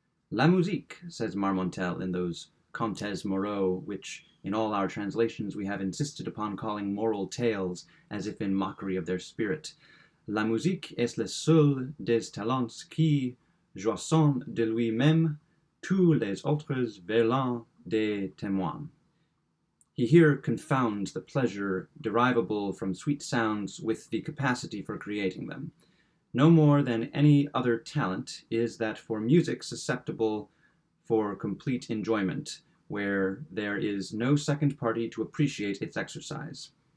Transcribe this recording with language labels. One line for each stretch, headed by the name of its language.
French: La musique,
English: says Marmontel in those Contes Moraux, which in all our translations we have insisted upon calling moral tales, as if in mockery of their spirit.
French: La musique est le seul des talents qui, jouissant de lui-même, tous les autres veulent des témoins.
English: He here confounds the pleasure derivable from sweet sounds with the capacity for creating them. No more than any other talent is that for music susceptible for complete enjoyment, where there is no second party to appreciate its exercise.